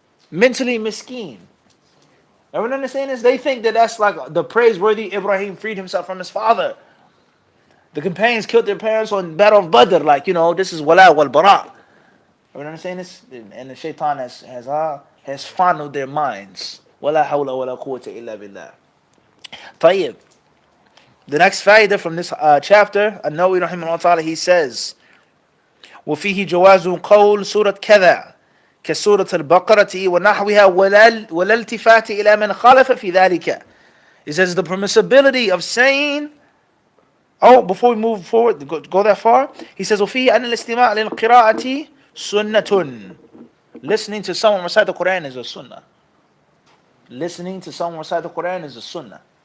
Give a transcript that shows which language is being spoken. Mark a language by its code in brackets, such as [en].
[en] Mentally miskeen. Everyone understand this? They think that that's like the praiseworthy Ibrahim freed himself from his father. The companions killed their parents on the Battle of Badr. Like, this is wala wal bara. Everyone understand this? And the shaitan has fondled their minds. [ar] وَلَا حَوْلَ وَلَا قُوَّةَ إِلَّا بِاللَّهِ. طيب. [en] The next fa'idah from this chapter, An-Nawawi rahimahullah ta'ala, he says, [ar] وَفِيهِ جَوَازُ قَوْلِ سُورَةْ كَذَا كَسُورَةَ الْبَقَرَةِ وَنَحْوِهَا وَلَا الْتِفَاتِ إِلَى مَنْ خَالَفَ فِي ذَلِكَ. [en] He says the permissibility of saying, before we move forward, go that far, he says, [ar] وَفِيهِ أَنَّ الْإِسْتِمَاعَ لِلْقِرَاءَةِ sunnatun. [en] Listening to someone recite the Quran is a sunnah. Listening to someone recite the Quran is a sunnah.